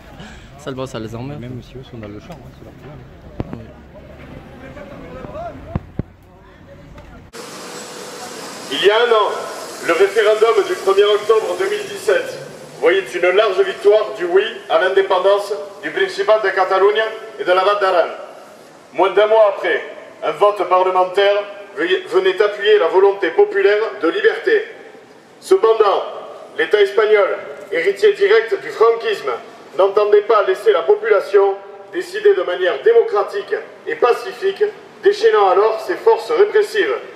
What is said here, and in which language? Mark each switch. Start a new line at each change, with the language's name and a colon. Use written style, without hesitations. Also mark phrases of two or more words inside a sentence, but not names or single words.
French: Seulement, ça les emmerde. Même si eux sont dans le champ, c'est leur problème. Oui. Il y a un an, le référendum du 1er octobre 2017 voyait une large victoire du oui à l'indépendance du Principat de Catalunya et de la Val d'Aran. Moins d'un mois après, un vote parlementaire venait appuyer la volonté populaire de liberté. Cependant, l'État espagnol, héritier direct du franquisme, n'entendait pas laisser la population décider de manière démocratique et pacifique, déchaînant alors ses forces répressives.